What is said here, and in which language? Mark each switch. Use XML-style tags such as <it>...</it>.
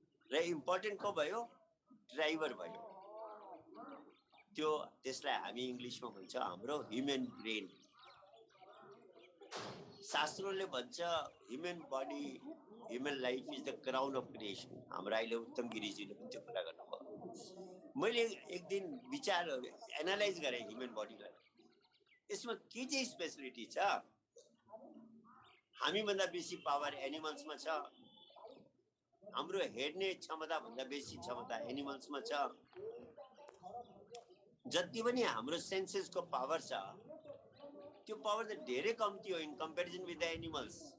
<ne>र इम्पोर्टेन्ट को भयो? ड्राइभर भयो। त्यो त्यसलाई हामी इङ्ग्लिसमा भन्छ हाम्रो ह्युमन ब्रेन। शास्त्रले भन्छ</ne> <en>Human body, human life is the crown of creation.</en> <ne>हाम्रो अहिले उत्तम गिरिजीले पनि त्यो कुरा गर्नुभयो। मैले एक दिन विचार एनालाइज गरेँ ह्युमन बडीलाई। यसमा के चाहिँ स्पेसिलिटी छ? हामीभन्दा बेसी पावर एनिमल्समा छ। हाम्रो हेर्ने क्षमता भन्दा बेसी क्षमता एनिमल्समा छ। जति पनि हाम्रो सेन्सेसको पावर छ, त्यो पावर त धेरै कम्ती हो</ne> <en>In comparison with the animals.</en>